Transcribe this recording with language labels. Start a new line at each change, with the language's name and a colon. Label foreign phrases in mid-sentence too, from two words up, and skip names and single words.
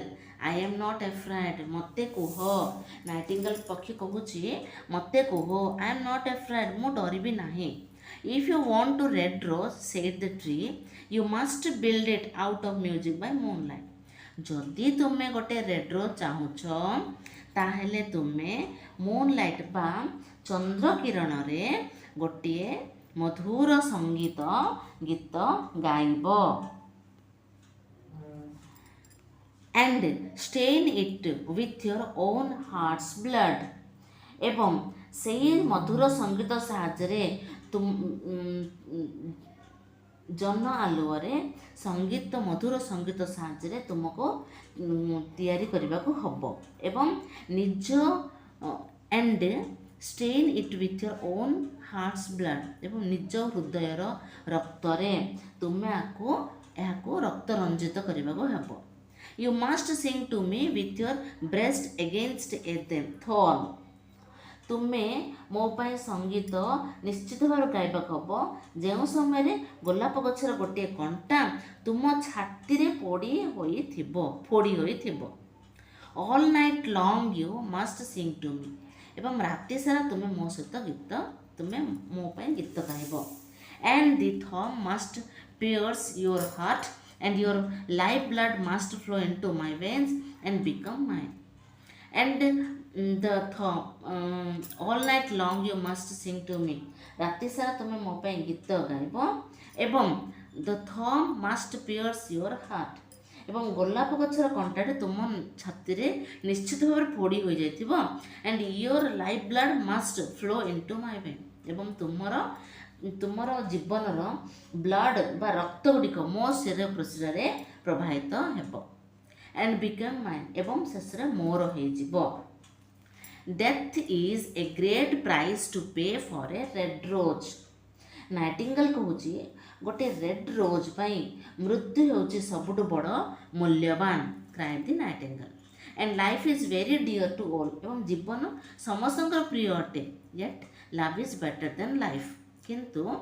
English: I am not afraid.
Odia: ମୋତେ କୁହ ନାଇଟିଙ୍ଗେଲ୍ ପକ୍ଷୀ କହୁଛି ମୋତେ କୁହ
English: I am not afraid.
Odia: ମୁଁ ଡରିବି ନାହିଁ.
English: If you want to red rose, said the tree, you must build it out of music by moonlight.
Odia: ଯଦି ତୁମେ ଗୋଟେ
English: red rose
Odia: ଚାହୁଁଛ ତାହେଲେ ତୁମେ ମୁନ୍ଲାଇଟ୍ ବା ଚନ୍ଦ୍ର କିରଣରେ ଗୋଟିଏ ମଧୁର ସଙ୍ଗୀତ ଗୀତ ଗାଇବ
English: and stain it with your own heart's blood
Odia: ଏବଂ ସେହି ମଧୁର ସଙ୍ଗୀତ ସାହାଯ୍ୟରେ ଜନ ଆଲୁଅରେ ମଧୁର ସଙ୍ଗୀତ ସାହାଯ୍ୟରେ ତୁମକୁ ତିଆରି କରିବାକୁ ହେବ ଏବଂ ନିଜ
English: and stain it with your own heart's blood
Odia: ଏବଂ ନିଜ ହୃଦୟର ରକ୍ତରେ ତୁମେ ଏହାକୁ ରକ୍ତ ରଞ୍ଜିତ କରିବାକୁ ହେବ
English: You must sing to me with your breast against a thorn.
Odia: ତୁମେ ମୋ ପାଇଁ ସଙ୍ଗୀତ ନିଶ୍ଚିତ ଭାବରେ ଗାଇବାକୁ ହେବ ଯେଉଁ ସମୟରେ ଗୋଲାପ ଗଛର ଗୋଟିଏ କଣ୍ଟା ତୁମ ଛାତିରେ ଫୋଡ଼ି ହୋଇଥିବ
English: All night long you must sing to me.
Odia: ଏବଂ ରାତି ସାରା ତୁମେ ମୋ ସହିତ ତୁମେ ମୋ ପାଇଁ ଗୀତ ଗାଇବ
English: And the thorn must pierce your heart and your life blood must flow into my veins and become mine and the all night long you must sing to me
Odia: ରାତି ସାରା ତୁମେ ମୋ ପାଇଁ ଗୀତ ଗାଇବ ଏବଂ
English: the thorn must pierce your heart
Odia: ଏବଂ ଗୋଲାପ ଗଛର କଣ୍ଟାଟି ତୁମ ଛାତିରେ ନିଶ୍ଚିତ ଭାବରେ ଫୋଡ଼ି ହୋଇଯାଇଥିବ
English: and your life blood must flow into my veins
Odia: ଏବଂ ତୁମର ଜୀବନର ବ୍ଲଡ଼ ବା ରକ୍ତ ଗୁଡ଼ିକ ମୋ ଶରୀର ପ୍ରଶିରାରେ ପ୍ରବାହିତ ହେବ
English: and become mine
Odia: ଏବଂ ଶେଷରେ ମୋର ହେଇଯିବ
English: Death is a great price to pay for a red rose.
Odia: ନାଇଟିଙ୍ଗେଲ୍ କହୁଛି ଗୋଟେ
English: red rose
Odia: ପାଇଁ ମୃତ୍ୟୁ ହେଉଛି ସବୁଠୁ ବଡ଼ ମୂଲ୍ୟବାନ
English: cried the nightingale and life is very dear to all
Odia: ଏବଂ ଜୀବନ ସମସ୍ତଙ୍କର ପ୍ରିୟ ଅଟେ
English: yet love is better than life
Odia: କିନ୍ତୁ